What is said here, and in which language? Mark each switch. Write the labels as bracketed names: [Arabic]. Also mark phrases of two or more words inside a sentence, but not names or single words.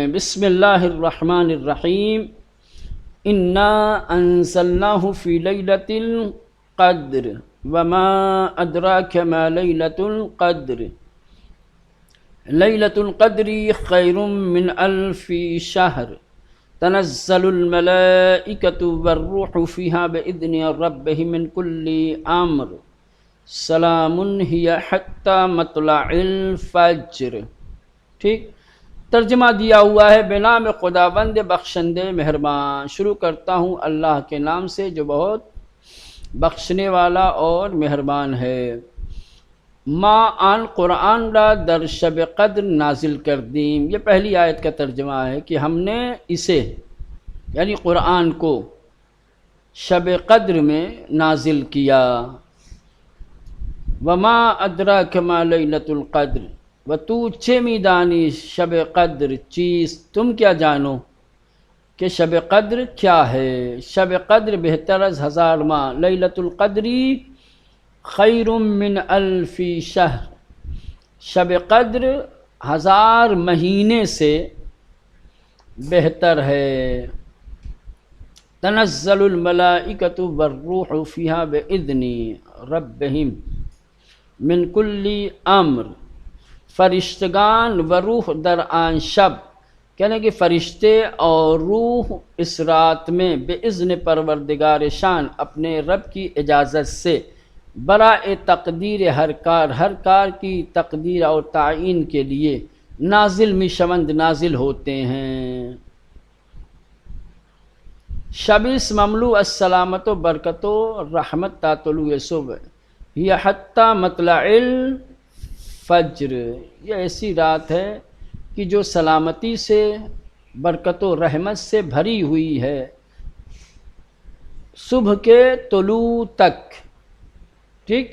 [Arabic] بسم اللہ الرحمن الرحیم، انا انزلناہ فی لیلۃ القدر وما ادراک ما لیلۃ القدر لیلۃ القدر خیر من الف شہر تنزل الملائکۃ والروح فیہا باذن ربہم من کل امر سلام ہی حتی مطلع الفجر، ٹھیک۔ [Urdu] ترجمہ دیا ہوا ہے، [Persian] بنام خداوند بخشندے مہربان، [Urdu] شروع کرتا ہوں اللہ کے نام سے جو بہت بخشنے والا اور مہربان ہے۔ [Persian] ما آن قرآن را در شب قدر نازل کردیم، [Urdu] یہ پہلی آیت کا ترجمہ ہے کہ ہم نے اسے یعنی قرآن کو شب قدر میں نازل کیا۔ [Arabic] وما ادراک ما لیلۃ القدر، [Persian] و تو چه میدانی شب قدر چیز، [Urdu] تم کیا جانو کہ شب قدر کیا ہے۔ [Persian] شب قدر بہتر از ہزار ماہ، [Arabic] لیلۃ القدری خیر من الف شہر، [Urdu] شب قدر ہزار مہینے سے بہتر ہے۔ [Arabic] تنزل الملائکۃ والروح فیہا باذن ربہم من کل امر، [Persian] فرشتگان و روح در آن شب، [Urdu] کہنے کہ فرشتے اور روح اس رات میں [Persian] باذن پروردگار شان، [Urdu] اپنے رب کی اجازت سے، [Persian] برائے تقدیر ہر کار [Urdu] کی تقدیر اور تعین کے لیے [Persian] نازل می شوند، [Urdu] نازل ہوتے ہیں۔ [Persian] شبیس مملو السلامت و برکت و رحمت تا طلوع صبح، [Urdu] یہ [Arabic] حتی مطلع الفجر، [Urdu] یہ ایسی رات ہے کہ جو سلامتی سے، برکت و رحمت سے بھری ہوئی ہے، صبح کے طلوع تک، ٹھیک۔